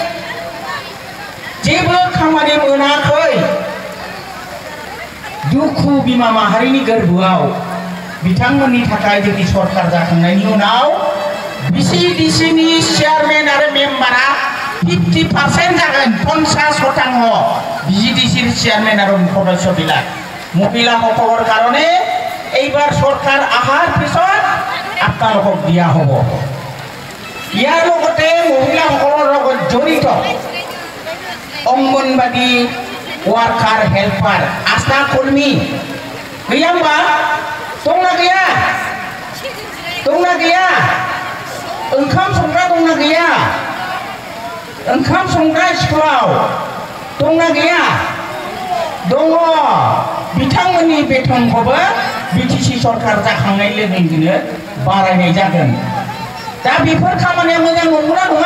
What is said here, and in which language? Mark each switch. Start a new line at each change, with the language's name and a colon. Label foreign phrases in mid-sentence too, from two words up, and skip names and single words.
Bodo: जेबो खामानि मोनाखै दुखु बिमा माहारिनि गोरबोआव बिथांमोननि थाखाय जोंनि सरकार जाखांनायनि उनाव बिसिडिसिनि चेयारमेन आरो मेम्बारा 50% जागोन 50% बिसिडिसिनि चेयारमेन आरो
Assamese: सदस्যবিলাক মহিলাসকলৰ কাৰণে এইবাৰ চৰকাৰ আহাৰ পিছত আপোনালোকক দিয়া হ'ব ইয়াৰ লগতে মহিলাসকলৰ লগত জড়িত অঙ্গনবাদী ওয়ার্কার হেল্পার আশা কর্মী
Bodo: गैया होनबा दंना गैया ओंखाम संग्रा दंना गैया ओंखाम संग्रा स्कुलाव दंना गैया दङ बिथांमोननि बेथनखौबो बिटिसि सरकार जाखांनाय लोगोनो बारायनाय जागोन दा बेफोर खामानिया मोजां नंगौना